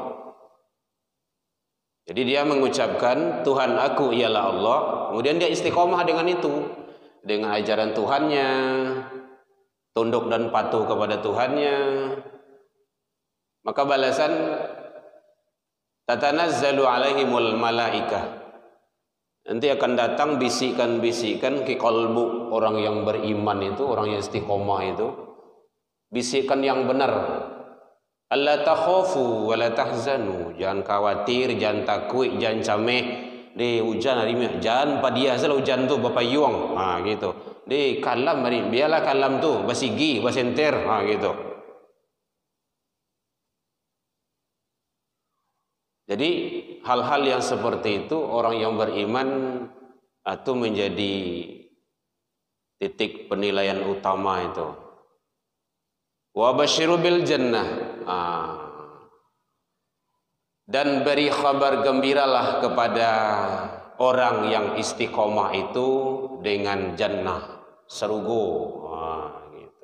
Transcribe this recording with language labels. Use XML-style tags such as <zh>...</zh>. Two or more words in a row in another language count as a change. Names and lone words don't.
<id>Jadi dia mengucapkan Tuhan aku ialah Allah, kemudian dia istiqomah dengan itu, dengan ajaran Tuhannya, tunduk dan patuh kepada Tuhannya, maka balasan</id> <ar>tatanazzalu alaihimul malaikah,</ar> <id>nanti akan datang bisikan-bisikan ke kalbu orang yang beriman itu, orang yang istiqomah itu, bisikan yang benar.</id> <ar>Alla takhafu wa la tahzanu,</ar> <id>jangan khawatir, jangan takut, jangan cameh.</id> <min>Di hujan hari ini, jangan padia salah hujan tu bapayuang, gitu. Di kalam hari, biarlah kalam tu basigi, basenter, gitu.</min> <id>Jadi hal-hal yang seperti itu orang yang beriman itu menjadi titik penilaian utama itu.</id> <ar>Wa basyiru bil jannah,</ar> <id>dan beri kabar gembiralah kepada orang yang istiqomah itu dengan jannah, surga, gitu.</id>